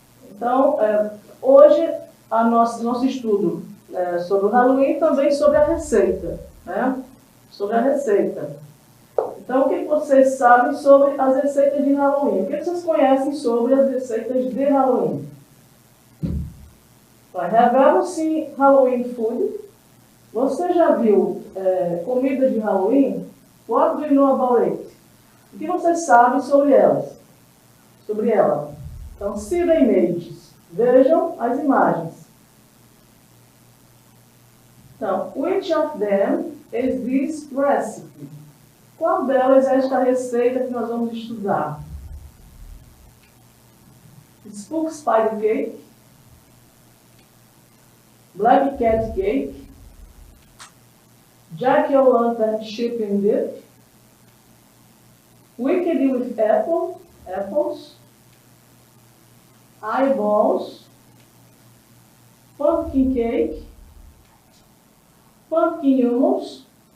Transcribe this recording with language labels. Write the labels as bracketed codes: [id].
[pt] Então, hoje, nosso estudo sobre o Halloween também sobre a receita. Né? Sobre a receita. Então, o que vocês sabem sobre as receitas de Halloween? O que vocês conhecem sobre as receitas de Halloween? [en] Have you ever seen Halloween food? [pt] Você já viu comida de Halloween? [en] What do you know about it? [pt] O que vocês sabem sobre elas? Sobre ela? Então, [en] see the images. [pt] Vejam as imagens. [en] Então, which of them is this recipe? [pt] Qual delas é esta receita que nós vamos estudar? [en] Spook Spider Cake, Black Cat Cake, Jack-o'-lantern Chip and Dip, Wicked with apples, eyeballs, pumpkin cake, pumpkin hummus.